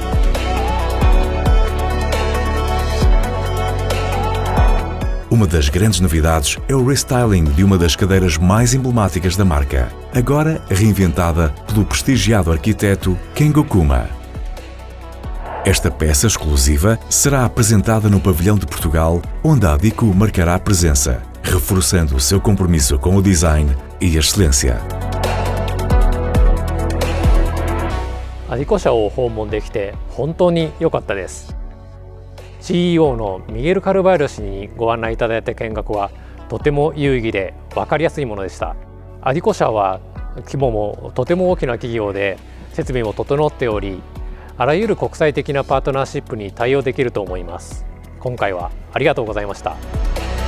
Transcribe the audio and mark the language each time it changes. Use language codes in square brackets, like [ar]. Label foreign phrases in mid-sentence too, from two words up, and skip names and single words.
[pt] Uma das grandes novidades é o restyling de uma das cadeiras mais emblemáticas da marca, agora reinventada pelo prestigiado arquiteto Kengo Kuma. Esta peça exclusiva será apresentada no Pavilhão de Portugal, onde a Adico marcará presença, reforçando o seu compromisso com o design e a excelência. [ja] アディコ社を訪問できて本当に良かったです。CEO のミゲル・カルバイロ氏にご案内いただいた見学はとても有意義で分かりやすいものでした。アディコ社は規模もとても大きな企業で設備も整っており、あらゆる国際的なパートナーシップに対応できると思います。今回はありがとうございました。